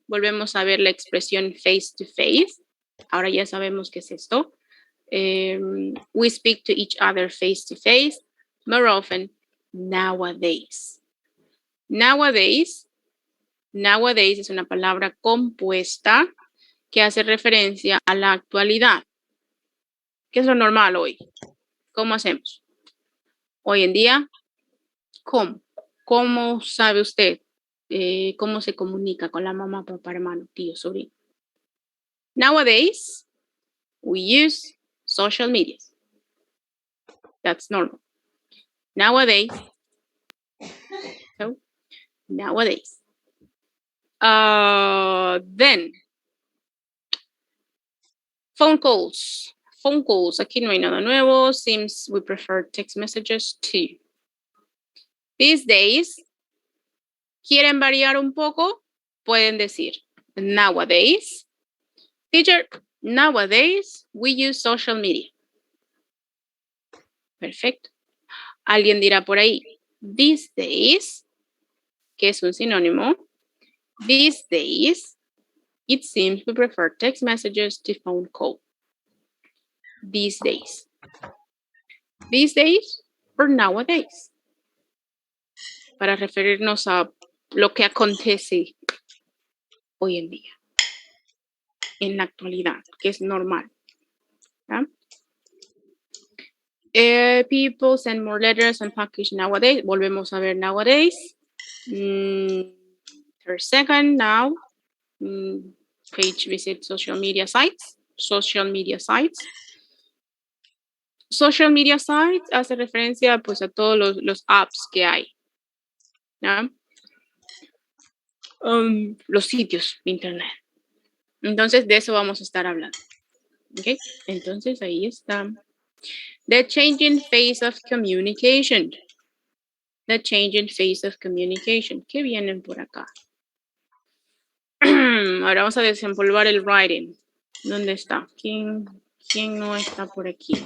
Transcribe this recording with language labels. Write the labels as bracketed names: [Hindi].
[Spanish] Volvemos a ver la expresión [English] face to face. [Spanish] Ahora ya sabemos qué es esto. [English] We speak to each other face to face. More often, nowadays. [Spanish] Nowadays es una palabra compuesta que hace referencia a la actualidad. ¿Qué es lo normal hoy? ¿Cómo hacemos? Hoy en día, ¿cómo? ¿Cómo sabe usted? ¿Cómo se comunica con la mamá, papá, hermano, tío, sobrino? [English] Nowadays, we use social media. That's normal. Nowadays. So, nowadays. Then, phone calls. Phone calls. [Spanish] Aquí no hay nada nuevo. [English] Seems we prefer text messages too. These days, [Spanish] ¿quieren variar un poco? Pueden decir [English] nowadays. Teacher, nowadays we use social media. [Spanish] Perfecto. Alguien dirá por ahí, [English] these days, [Spanish] que es un sinónimo. [English] These days, it seems we prefer text messages to phone call. These days. These days or nowadays. [Spanish] Para referirnos a lo que acontece hoy en día. En la actualidad, que es normal. ¿Ya? [English] People send more letters and package nowadays. [Spanish] Volvemos a ver [English] nowadays. Per second now. Page visit social media sites. Social media sites. [Spanish] Social media sites hace referencia pues a todos los apps que hay. ¿Ya? Los sitios de internet. Entonces de eso vamos a estar hablando. ¿Ok? Entonces ahí está. [English] The changing phase of communication. The changing phase of communication. [Spanish] ¿Qué vienen por acá? Ahora vamos a desempolvar el writing. ¿Dónde está? ¿Quién no está por aquí?